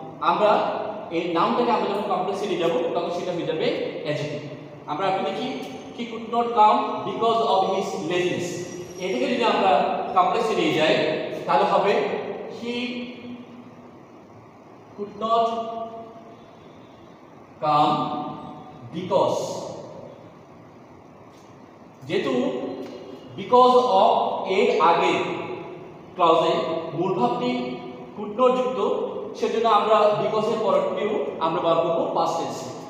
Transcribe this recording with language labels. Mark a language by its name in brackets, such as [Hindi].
[Bangla] আমরা এই নাউনটাকে আমরা যখন কমপ্লেক্সে নিয়ে যাব তখন সেটা হয়ে যাবে অ্যাডজেক্টিভ। আমরা এখন দেখি [English] he could not come because of his laziness। [Bangla] এটাকে যদি আমরা কমপ্লেক্সে নিয়ে যাই তাহলে হবে [English] he could not [Bangla] come because, যেহেতু বিকজ অফ এর আগে ক্লজে মূল ভাবটি কুটনযুক্ত, সেজন্য আমরা বিকজ এর পরেরটিও আমরা ব্যবহার করব পাস্ট টেন্সে।